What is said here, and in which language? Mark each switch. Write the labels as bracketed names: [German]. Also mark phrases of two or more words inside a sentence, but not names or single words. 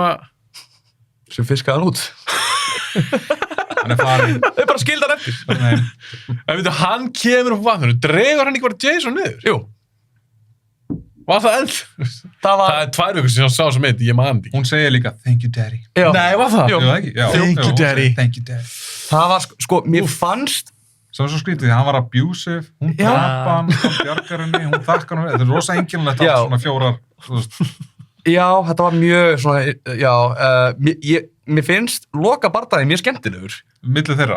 [Icelandic] fiskaði hann út. Hann er farin. Þau bara skilda hann eftir. En veitu, hann kemur upp vatninu. Dregur hann ekki bara Jason niður? Jú. Var það eld? Það er 2 vikur sem ég sá sem mynd, ég man því. Hún segir líka, [English] thank you daddy. [Icelandic] Já. Nei, var það? Jú, ekki? Já. [English] Thank you daddy. Thank you daddy. [Icelandic] Það var, sko, mér fannst... Svo skrítið því, hann var abusive, hún drapa hann bjargar henni, hún þakkar hann. Þetta er rosa einkennilegt allt svona 4, þú veist. Já, þetta var mjög svona, mér finnst loka bardaginn mjög skemmtilegur. Milli þeirra?